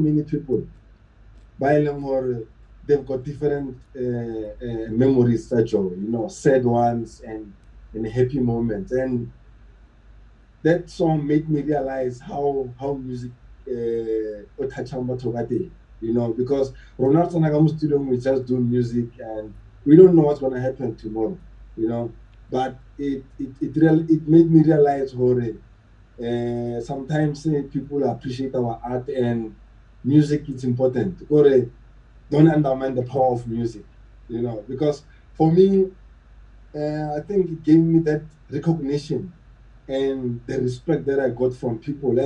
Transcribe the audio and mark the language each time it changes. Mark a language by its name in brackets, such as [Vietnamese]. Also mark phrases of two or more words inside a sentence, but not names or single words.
[English] many people by or they've got different memories that sad ones and happy moments, and that song made me realize how music touching [Southern Sotho] batho ka teng, [English] because Ronaldo Nagamu studio, we just do music and we don't know what's going to happen tomorrow, but it made me realize sometimes people appreciate our art and music is important, or don't undermine the power of music, because for me, I think it gave me that recognition and the respect that I got from people.